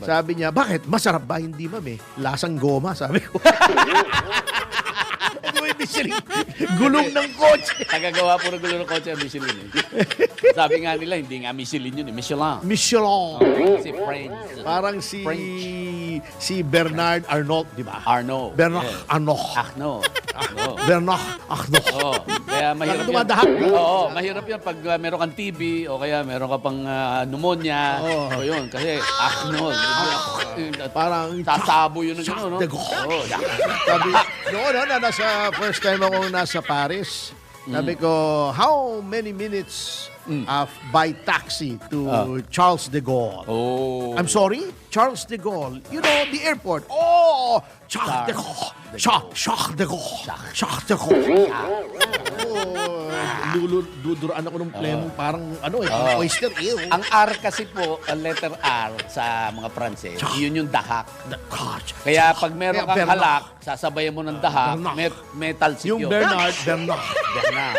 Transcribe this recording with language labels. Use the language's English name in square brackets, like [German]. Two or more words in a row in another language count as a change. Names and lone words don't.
[Filipino] Sabi niya, bakit? Masarap ba? Hindi, ma'am eh. Lasang goma, sabi ko. May Michelin. Gulong ng kotse. Tagagawa po ng gulo ng kotse ang Michelin. Eh. Sabi nga nila, hindi nga Michelin yun, eh. Michelin. Michelin. Kasi French. Parang si Bernard Arnault, di ba? Arnaud. Bernard Yes. Arnault. Arnaud. Arnaud. Bernard Arnault. Oo. Kaya mahirap yan. Dumadahak. Oo, mahirap yan pag meron kang TB o kaya meron ka pang pneumonia. Oo. O yun, kasi Arnaud. Parang Sasabo yun ng gano'n, no? Charles de Gaulle. Oo. Sabi, noon na nasa [English] first time [Filipino] ako nasa Paris, sabi ko, [English] how many minutes by taxi to Charles de Gaulle? Oh. I'm sorry? Charles de Gaulle. You know, the airport. Oh, Charles de Gaulle. Charles de Gaulle. Charles de Gaulle. [Filipino] Duduran ako ng plemo. Parang, oyster. Ew. Ang R kasi po, ang letter R sa mga Pranses, yun yung dahak. Kaya pag meron Kaya kang Bernard. halak, sasabayan mo ng dahak, metal sip Yung yun. Bernard. Bernard.